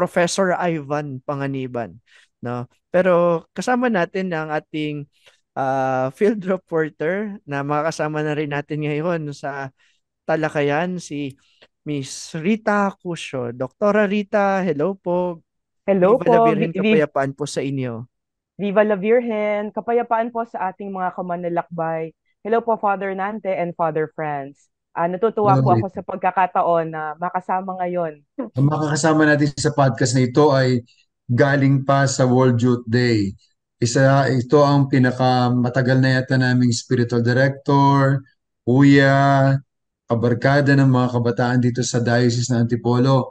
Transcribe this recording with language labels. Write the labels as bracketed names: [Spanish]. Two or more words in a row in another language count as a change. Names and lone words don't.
[Filipino] Professor Ivan Panganiban, no? Pero kasama natin ang ating [English] field reporter [Filipino] na makakasama na rin natin ngayon sa talakayan, si Miss Rita Cusio. Doktora Rita, hello po. Hello [Spanish] Viva la [Filipino] po, Virgen, kapayapaan po sa inyo. [Spanish] Viva la Virgen, [Filipino] kapayapaan po sa ating mga kamanlalakbay. Hello po Father Nante and Father Franz. Natutuwa Hello, po ako Rita. sa pagkakataon na makasama ngayon. Ang makakasama natin sa podcast na ito ay galing pa sa World Youth Day. Ito ang pinakamatagal na yata naming [English] spiritual director, [Filipino] kuya, kabarkada ng mga kabataan dito sa Diocese ng Antipolo.